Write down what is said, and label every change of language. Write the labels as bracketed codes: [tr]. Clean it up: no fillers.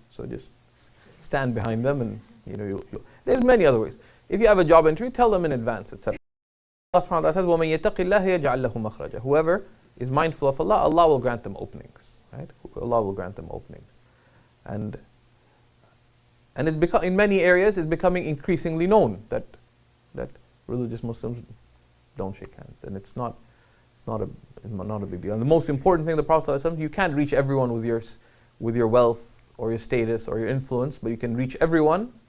[en] So just stand behind them, and you'll. There's many other ways. If you have a job interview, tell them in advance, etc. Allah subhanahu wa ta'ala says, [ar] وَمَن يَتَقِ اللَّهَ يَجْعَلْ لَهُ مَخْرَجًا. [en] Whoever is mindful of Allah, Allah will grant them openings. Right? Allah will grant them openings. And it's in many areas it's becoming increasingly known that religious Muslims don't shake hands, and it's not a big deal. And the most important thing, the Prophet ﷺ, you can't reach everyone with your wealth or your status or your influence, but you can reach everyone.